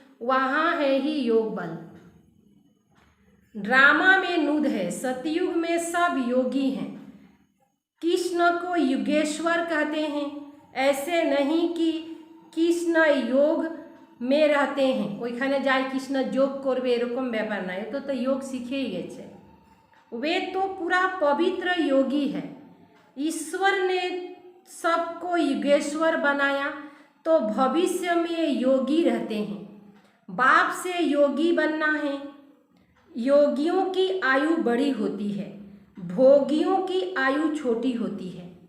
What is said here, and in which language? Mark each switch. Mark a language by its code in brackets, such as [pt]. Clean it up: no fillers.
[hi] वहाँ है ही योग बल। ड्रामा में नूद है, सतयुग में सब योगी हैं। कृष्ण को युगेश्वर कहते हैं। ऐसे नहीं कि कृष्ण योग में रहते हैं, [bn] ওইখানে যায় কৃষ্ণ যোগ করবে এরকম ব্যাপার না, এ তো योग শিখেই গেছে। [hi] वे तो पूरा पवित्र योगी है। ईश्वर ने सबको युगेश्वर बनाया तो भविष्य में योगी रहते हैं। बाप से योगी बनना है। योगियों की आयु बड़ी होती है, भोगियों की आयु छोटी होती है।